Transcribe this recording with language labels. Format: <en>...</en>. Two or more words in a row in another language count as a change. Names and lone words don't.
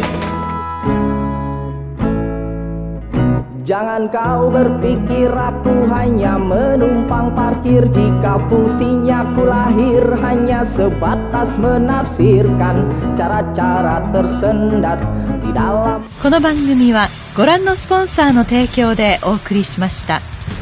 <id>Jangan kau berpikir aku hanya menumpang parkir. Jika fungsinya ku lahir hanya sebatas menafsirkan cara-cara tersendat di dalam.</id> <ja>この番組はご覧のスポンサーの提供でお送りしました。</ja>